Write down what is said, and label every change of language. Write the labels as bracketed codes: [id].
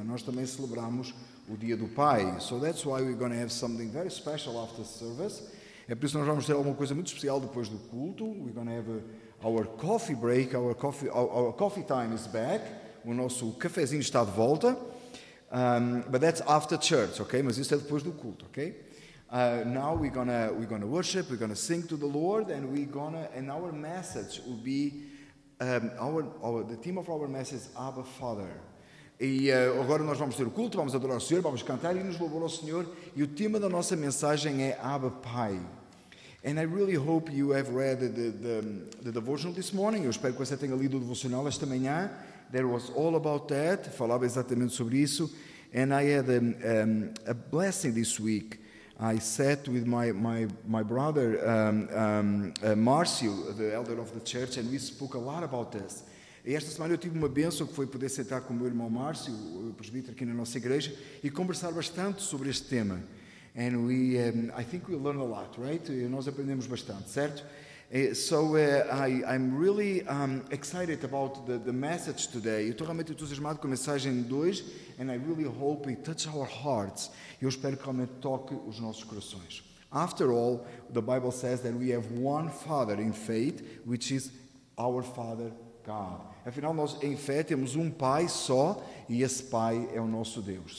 [pt] Mas nós também celebramos o dia do Pai. [en] So that's why we're going to have something very special after service. [pt] É por isso que nós vamos ter alguma coisa muito especial depois do culto. [en] We're going to have our coffee break. Our coffee time is back. [pt] O nosso cafezinho está de volta. [en] But that's after church, okay? [pt] Mas isso é depois do culto, okay? [en] Now we're gonna worship, we're gonna sing to the Lord, and and our message will be the theme of our message is Abba Father. [pt] E agora nós vamos ter o culto, vamos adorar o Senhor, vamos cantar e nos louvar ao Senhor. E o tema da nossa mensagem é Abba Pai. [en] And I really hope you have read the devotional this morning. [pt] Eu espero que você tenha lido o devocional esta manhã. [en] That was all about that. [pt] Falava exatamente sobre isso. [en] And I had a blessing this week. I sat with my brother, Márcio, the elder of the church, and we spoke a lot about this. [pt] E esta semana eu tive uma bênção que foi poder sentar com o meu irmão Márcio, o presbítero aqui na nossa igreja, e conversar bastante sobre este tema. [en] And I think we learned a lot, right? [pt] Nós aprendemos bastante, certo? [en] So I'm really excited about the message today. [pt] Eu estou realmente entusiasmado com a mensagem de hoje, [en] and I really hope it touches our hearts. [pt] Eu espero que realmente toque os nossos corações. [en] After all, the Bible says that we have one Father in faith, which is our Father God. [pt] Afinal, nós em fé temos um Pai só, e esse Pai é o nosso Deus.